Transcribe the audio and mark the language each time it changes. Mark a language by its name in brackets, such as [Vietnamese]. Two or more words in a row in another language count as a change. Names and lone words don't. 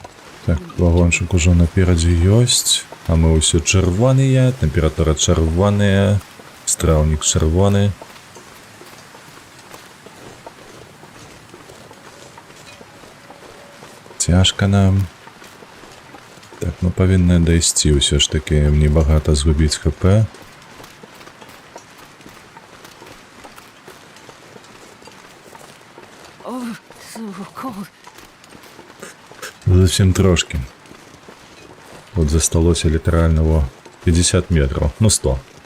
[Belarusian] Так, вагончык ужо наперадзе ёсць, а мы ўсё чырвоныя, тэмпература чырвоная, страўнік чырвоны. Цяжка нам. Так, мы павінны дайсці ўсё ж такі, небагата згубіць ХП. [English] Oh, so cold. [Ukrainian] Зовсім трошки. От засталося літаральна 50 метрів, ну 100.